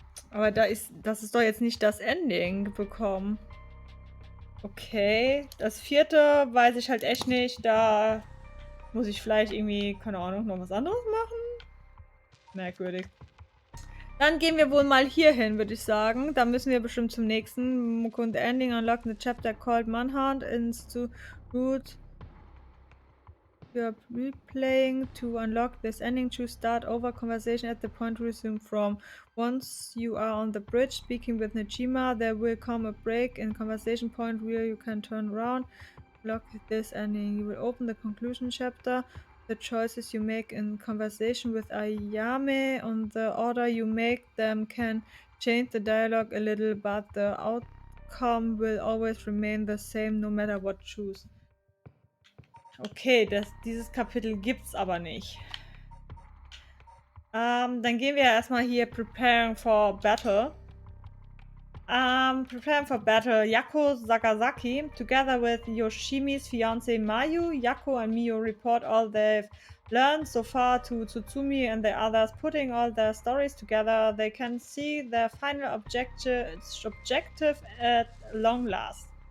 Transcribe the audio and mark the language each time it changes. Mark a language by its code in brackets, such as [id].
[de] Aber das ist doch jetzt nicht das Ending bekommen. Okay, das vierte weiß ich halt echt nicht. Da muss ich vielleicht irgendwie, keine Ahnung, noch was anderes machen. Merkwürdig. Dann gehen wir wohl mal hier hin, würde ich sagen. Da müssen wir bestimmt zum nächsten. [en] Mukund Ending, unlock the chapter called Manhunt, ins to root. You're replaying. To unlock this ending, choose start over conversation at the point resume from. Once you are on the bridge speaking with Najima, there will come a break in conversation point where you can turn around. Lock this ending. You will open the conclusion chapter. The choices you make in conversation with Ayame on the order you make them can change the dialogue a little, but the outcome will always remain the same no matter what you choose. [de] Okay, dieses Kapitel gibt's aber nicht. Dann gehen wir erstmal hier Preparing for Battle. [en] Preparing for battle, Yakko Sakazaki, together with Yoshimi's fiancée Mayu, Yakko and Miyu report all they've learned so far to Tsutsumi and the others. Putting all their stories together, they can see their final objective at long last.